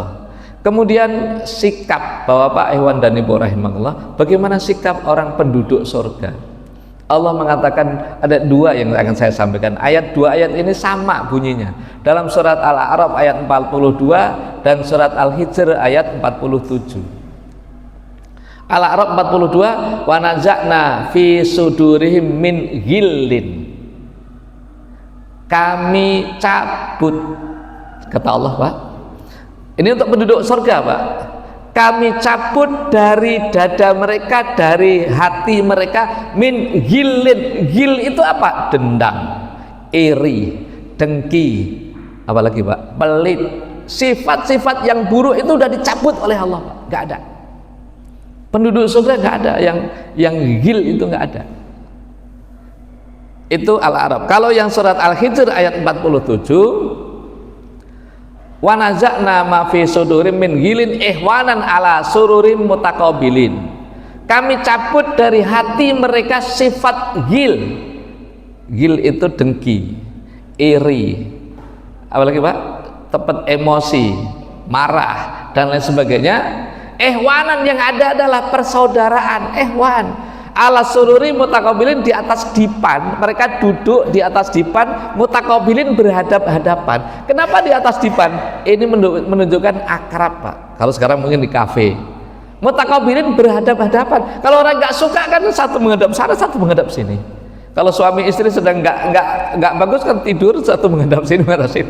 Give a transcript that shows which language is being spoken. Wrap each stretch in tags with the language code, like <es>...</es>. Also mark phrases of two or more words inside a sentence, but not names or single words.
<id>Kemudian sikap Bapak Ikhwan dan Ibu rahimahullah, bagaimana sikap orang penduduk surga? Allah mengatakan, ada dua yang akan saya sampaikan. Dua ayat ini sama bunyinya dalam surat Al-A'raf ayat 42 dan surat Al-Hijr ayat 47.</id> <ar>Al-A'raf 42, ونزعنا في صدورهم من غل,</ar> <id>kami cabut, kata Allah Pak, ini untuk penduduk surga Pak, kami cabut dari dada mereka, dari hati mereka,</id> <ar>من غل.</ar> <id>Ghil itu apa? Dendam, iri, dengki, apalagi Pak, pelit, sifat-sifat yang buruk itu udah dicabut oleh Allah Pak, nggak ada. Penduduk surga nggak ada yang ghil, itu nggak ada. Itu Al-A'raf. Kalau yang surat Al-Hijr ayat 47,</id> <ar>ونزعنا ما في صدورهم من غل إخوانا على سرر متقابلين.</ar> <id>Kami cabut dari hati mereka sifat ghil. Ghil itu dengki, iri, apalagi Pak, tepat emosi, marah dan lain sebagainya. Ihwanan, yang ada adalah persaudaraan,</id> <ar>إخوان على سرر متقابلين,</ar> <id>di atas dipan, mereka duduk di atas dipan, mutaqabilin berhadap-hadapan. Kenapa di atas dipan? Ini menunjukkan akrab Pak. Kalau sekarang mungkin di kafe, mutaqabilin berhadap-hadapan. Kalau orang nggak suka kan satu menghadap sana, satu menghadap sini. Kalau suami istri sedang nggak bagus kan tidur, satu menghadap sini, menghadap sini.</id>